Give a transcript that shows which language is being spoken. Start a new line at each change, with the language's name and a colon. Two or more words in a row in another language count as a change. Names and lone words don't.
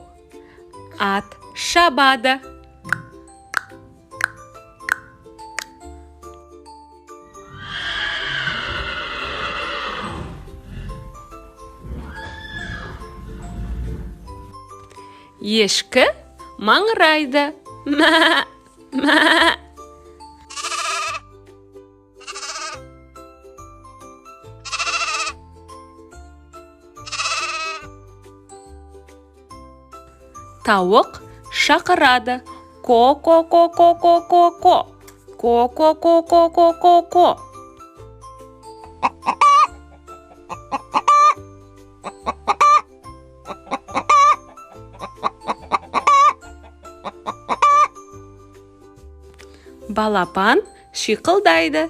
Kazakh: Ат шабады. Ешкі маңырайды. Мә, мә. Тауық шақырады. Ко-ко-ко-ко-ко-ко-ко. Ко-ко-ко-ко-ко-ко-ко. Балапан шиқылдайды.